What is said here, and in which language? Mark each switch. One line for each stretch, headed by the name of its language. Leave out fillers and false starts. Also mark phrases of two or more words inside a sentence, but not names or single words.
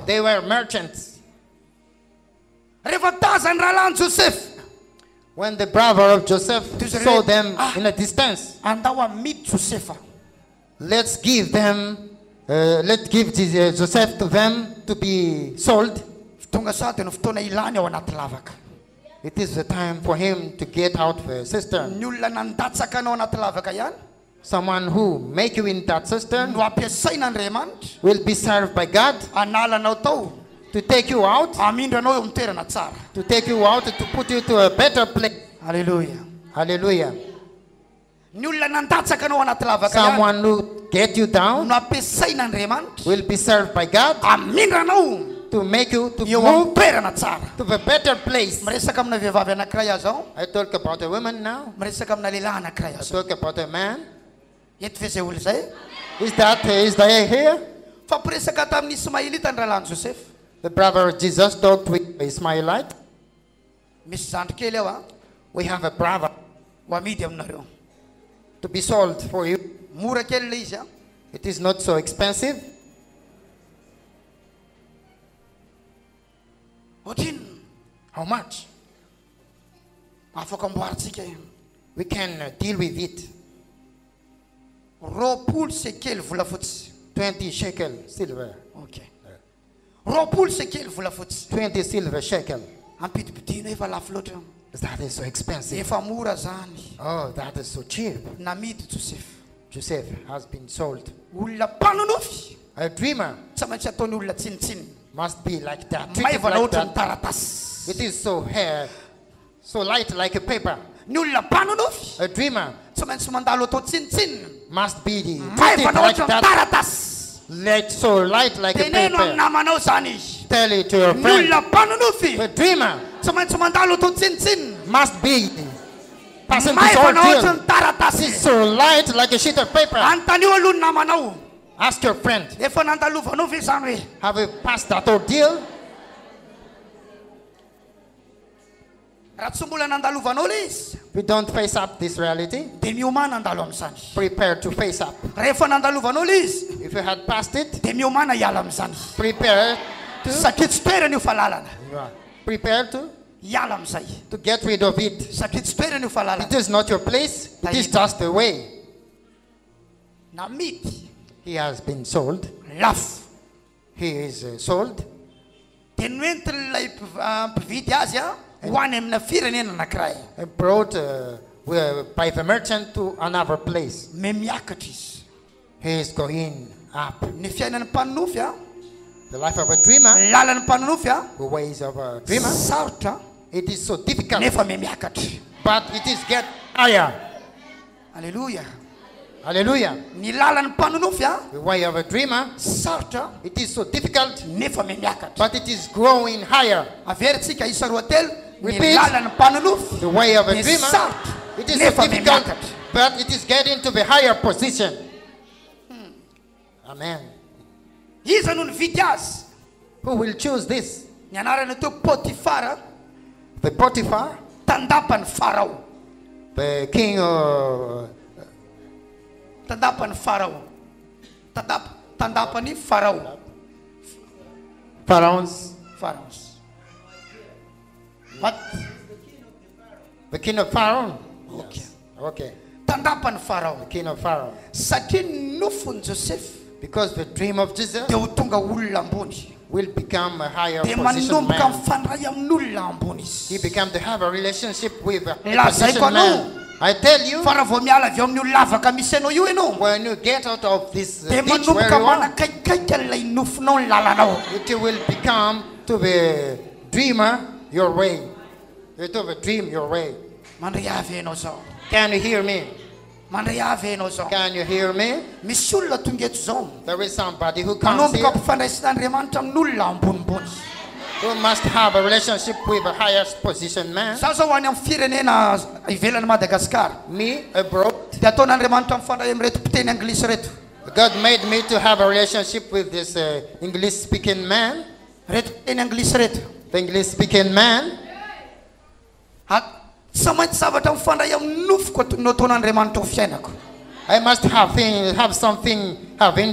English: They were merchants.
Malagasy: rehefa tazany rahalany joseph
English: When the brother of Joseph Tus- saw them Ah. in a distance,
Malagasy: andao amidy josefa
English: let's give Joseph to them to be sold.
Malagasy: tonga sady no fotoana ilany ao anaty lavaka
English: It is the time for him to get out the cistern.
Malagasy: ny olona nandatsaka anao anaty lavaka ihany
English: Someone who make you in that cistern
Malagasy: no ampiasaina andriamanitra
English: will be served by God
Malagasy: analanao tao
English: to take you out,
Malagasy: amindra anao eo amin'ny toerana tsara.
English: to take you out, to put you to a better place. Hallelujah. Hallelujah.
Malagasy: Ny olona nandatsaka anao anaty lavaka ihany
English: Someone who get you down
Malagasy: no ampiasain'Andriamanitra
English: will be served by God
Malagasy: amindra anao
English: to make you to
Malagasy: eo
English: move
Malagasy: amin'ny toerana tsara.
English: to a better place.
Malagasy: Miresaka amina vehivavy anankiray aho zao,
English: I talk about a woman now.
Malagasy: miresaka amina lehilahy anankiray
English: I
Malagasy: aho zao.
English: talk about a man.
Malagasy: Eto ve zay olo zay?
English: Is there here?
Malagasy: Fa mpiresaka tamin'ny Ismaelita ny rahalan'i Joseph.
English: The brother Jesus talked with Ismailite.
Malagasy: Misy zandry kely ao a,
English: We have a brother
Malagasy: ho amidy aminareo.
English: to be sold for you.
Malagasy: Mora kely le izy a.
English: It is not so expensive.
Malagasy: Otrino
English: How much?
Malagasy: afaka amboaritsika io.
English: We can deal with it.
Malagasy: Roapolo sekely volafotsy.
English: 20 shekel silver. Okay.
Malagasy: Roapolo sekely volafotsy.
English: 20 silver shekel.
Malagasy: Ampidipidino efa lafo loatra.
English: That is so expensive.
Malagasy: Efa mora zany.
English: Oh, that is so cheap.
Malagasy: Namidy Joseph.
English: Joseph has been sold.
Malagasy: Olona mpanonofy.
English: A dreamer
Malagasy: Tsy maintsy ataony olona tsinitsiny.
English: must be like that. Treated
Malagasy: Maivana
English: like
Malagasy: ohatran'ny
English: that.
Malagasy: taratasy.
English: It is so light like a paper.
Malagasy: Ny olona mpanonofy.
English: A dreamer
Malagasy: Tsy maintsy mandalo atao tsinitsiny.
English: must be treated
Malagasy: Maivana
English: like
Malagasy: ohatran'ny
English: that.
Malagasy: taratasy.
English: Let so light like a
Malagasy: Teneno amin'ny
English: paper.
Malagasy: namanao zany izy.
English: Tell it to your
Malagasy: Ny
English: friend.
Malagasy: olona mpanonofy.
English: A dreamer
Malagasy: Tsy maintsy mandalo atao tsinitsiny.
English: must be passing this
Malagasy: Maivana
English: ordeal.
Malagasy: ohatran'ny taratasy.
English: It's so light like a sheet of paper.
Malagasy: Antanio aloha ny namanao.
English: Ask your friend,
Malagasy: Efa nandalovanao ve zany hoe?
English: have you passed that ordeal?
Malagasy: Raha tsy mbola nandalovanao le izy,
English: If you don't face up this reality,
Malagasy: dia miomana handalo amin'izany.
English: prepare to face up.
Malagasy: Rehefa nandalovanao le izy,
English: If you had passed it,
Malagasy: dia miomana hiala amin'izany.
English: prepare
Malagasy: Satria tsy toerana io fahalalana.
English: prepare to
Malagasy: Hiala amin'izay.
English: get rid of it.
Malagasy: Satria tsy toerana io fahalalana.
English: It is not your place, it is just the way.
Malagasy: Namidy,
English: He has been sold.
Malagasy: lafo.
English: He is sold.
Malagasy: Dia noentin'ilay mpividy azy a, ho any amina firenena anankiray.
English: Brought by the merchant to another place.
Malagasy: Miakatra izy.
English: He is going up.
Malagasy: Ny fiainan'ny mpanonofy a,
English: The life of a dreamer,
Malagasy: lalan'ny mpanonofy a,
English: the ways of a dreamer,
Malagasy: sarotra
English: it is so difficult,
Malagasy: nefa miakatra.
English: but it is get higher. Alleluia. Hallelujah.
Malagasy: Ny lalan'ny mpanonofy a,
English: The way of a dreamer,
Malagasy: sarotra
English: it is so difficult,
Malagasy: nefa miakatra.
English: but it is growing higher.
Malagasy: Averitsika isa roa telo, ny
English: Repeat.
Malagasy: lalan'ny mpanonofy,
English: The way of a
Malagasy: ny
English: dreamer,
Malagasy: sarotra
English: it is so
Malagasy: nefa
English: difficult,
Malagasy: miakatra.
English: but it is getting to the higher position. Amen.
Malagasy: Iza no nividy azy?
English: Who will choose this?
Malagasy: Ny anarana teo Potifara,
English: The Potiphar,
Malagasy: tandapany Farao.
English: the king of
Malagasy: Tandapany Farao. Tandapany Farao.
English: Pharaoh's, Pharaohs. What? the king of Pharaoh. Okay. Okay,
Malagasy: Tandapany Farao.
English: king of Pharaoh.
Malagasy: Satria nofony Joseph
English: Because the dream of Jesus
Malagasy: dia ho tonga olona ambony.
English: will become a higher
Malagasy: Dia
English: position
Malagasy: manomboka
English: man.
Malagasy: mifandray amin'olona ambony izy.
English: He became to have a relationship with a
Malagasy: Lazaiko
English: position man. I tell you,
Malagasy: Fa raha vao miala avy eo amin'ny lavaka misy anao io ianao,
English: when you get out of this
Malagasy: dia
English: ditch where
Malagasy: manomboka
English: you are,
Malagasy: manakaikika an'ilay nofinao ny lalanao.
English: it will become to the dreamer your way. To the dream your way.
Malagasy: Mandray avy ianao zao.
English: Can you hear me?
Malagasy: Mandray avy ianao zao.
English: Can you hear me?
Malagasy: Misy olona tonga eto zao.
English: There is somebody who comes
Malagasy: Manomboka
English: here
Malagasy: ampifandraisin'Andriamanitra amin'olona ambonimbony.
English: who must have a relationship with a higher position man.
Malagasy: Zaho zao ho any amin'ny firenena ivelan'i Madagasikara.
English: Me, abroad,
Malagasy: Dia ataon'Andriamanitra mifandray amin'reto mpiteny anglisy reto.
English: God made me to have a relationship with this English-speaking man.
Malagasy: Reto mpiteny anglisy reto.
English: The English-speaking man.
Malagasy: Tsy maintsy zavatra mifandray amin'ny nofoko no ataon'Andriamanitra ho fiainako.
English: I must have something having